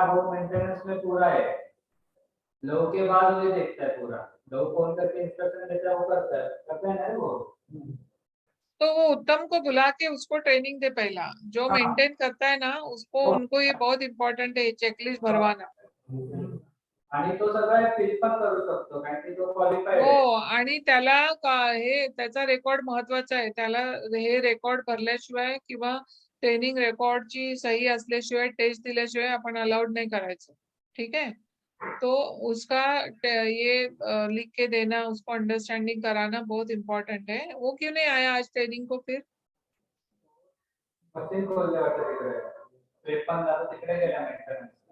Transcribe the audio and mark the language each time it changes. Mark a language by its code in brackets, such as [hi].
[hi] है वो मेंटेनेंस में पूरा है, लोग के बाद मुझे देखता है पूरा, लोग फोन करके इंस्ट्रक्शन देता है वो करता है ना वो। तो वो उत्तम को बुला के उसको ट्रेनिंग दे पहला, जो हाँ मेंटेन करता है ना उसको, उनको ये बहुत इंपॉर्टंट है चेकलिस्ट भरवाना। [mr] आणि तो सगळं फिल पण करू शकतो कारण की तो क्वालिफाईड हो, आहे. आणि त्याला हे त्याचा रेकॉर्ड महत्वाचा आहे, त्याला हे रेकॉर्ड भरल्याशिवाय किंवा ट्रेनिंग रेकॉर्डची सही असल्याशिवाय, टेस्ट दिल्याशिवाय आपण अलाउड नाही करायचं, [hi] ठीक है। तो उसका ये लिख के देना, उसको अंडरस्टैंडिंग कराना बहुत इम्पोर्टेंट है। वो क्यों नहीं आया आज ट्रेनिंग को फिर? [mr] मशीन खोलले वाटतं तिकडे, ट्रेप पण जातो तिकडे गेला मेंटेनन्सला.